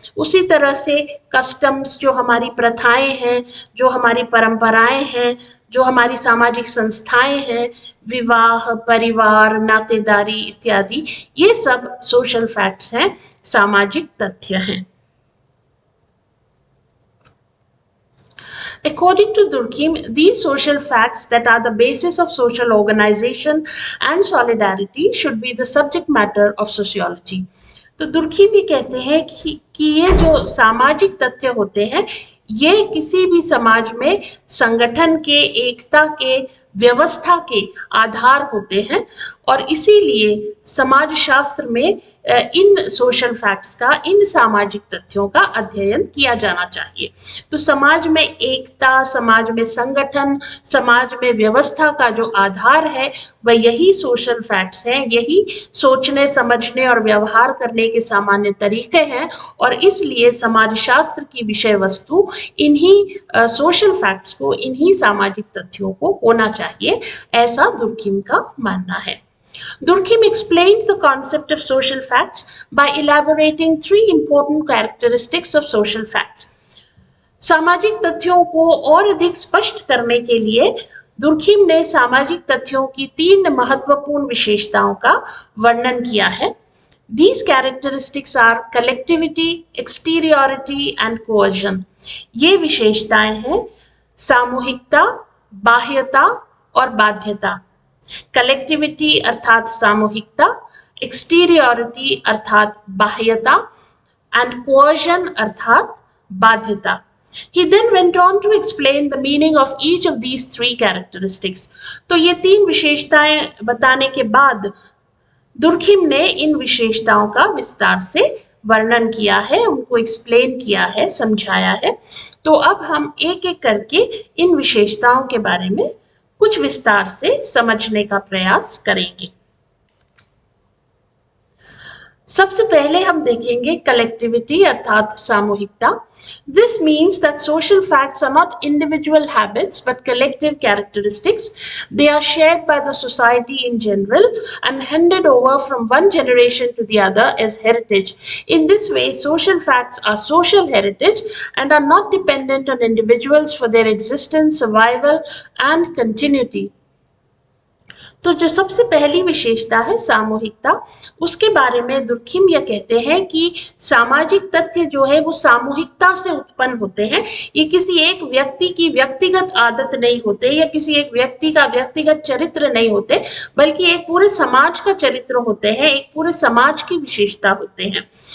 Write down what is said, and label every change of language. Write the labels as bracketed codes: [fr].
[hi] उसी तरह से कस्टम्स, जो हमारी प्रथाएं हैं, जो हमारी परंपराएं हैं, जो हमारी सामाजिक संस्थाएं हैं, विवाह, परिवार, नातेदारी इत्यादि, ये सब सोशल फैक्ट्स हैं, सामाजिक तथ्य हैं। [en] According to Durkheim, these social facts that are the basis of social organization and solidarity should be the subject matter of sociology. [hi] तो दुर्खिम ये कहते हैं कि ये जो सामाजिक तथ्य होते हैं, ये किसी भी समाज में संगठन के, एकता के, व्यवस्था के आधार होते हैं और इसीलिए समाजशास्त्र में इन सोशल फैक्ट्स का, इन सामाजिक तथ्यों का अध्ययन किया जाना चाहिए। तो समाज में एकता, समाज में संगठन, समाज में व्यवस्था का जो आधार है वह यही सोशल फैक्ट्स हैं, यही सोचने, समझने और व्यवहार करने के सामान्य तरीके हैं और इसलिए समाजशास्त्र की विषय वस्तु इन्हीं सोशल फैक्ट्स को, इन्हीं सामाजिक तथ्यों को होना चाहिए, ऐसा दुर्खिम का मानना है। [en] Durkheim explains the concept of social facts by elaborating three important characteristics of social facts. [hi] सामाजिक तथ्यों को और अधिक स्पष्ट करने के लिए दुर्खिम ने सामाजिक तथ्यों की 3 महत्वपूर्ण विशेषताओं का वर्णन किया है। [en] These characteristics are collectivity, exteriority and coercion. [hi] ये विशेषताएं हैं सामूहिकता, बाह्यता और बाध्यता। कलेक्टिविटी अर्थात सामूहिकता, एक्सटीरियोरिटी अर्थात बाह्यता एंड कोअर्जन अर्थात बाध्यता। [en] He then went on to explain the meaning of each of these three characteristics. [hi] तो ये तीन विशेषताएं बताने के बाद दुर्खिम ने इन विशेषताओं का विस्तार से वर्णन किया है, उनको एक्सप्लेन किया है, समझाया है। तो अब हम एक एक करके इन विशेषताओं के बारे में कुछ विस्तार से समझने का प्रयास करेंगे। सबसे पहले हम देखेंगे कलेक्टिविटी अर्थात सामूहिकता। [en] This means that social facts are not individual habits but collective characteristics. They are shared by the society in general and handed over from one generation to the other as heritage. In this way, social facts are social heritage and are not dependent on individuals for their existence, survival and continuity. [hi] तो जो सबसे पहली विशेषता है सामूहिकता, उसके बारे में दुर्खिम यह कहते हैं कि सामाजिक तथ्य जो है वो सामूहिकता से उत्पन्न होते हैं। ये किसी एक व्यक्ति की व्यक्तिगत आदत नहीं होते या किसी एक व्यक्ति का व्यक्तिगत चरित्र नहीं होते, बल्कि एक पूरे समाज का चरित्र होते हैं, एक पूरे समाज की विशेषता होते हैं।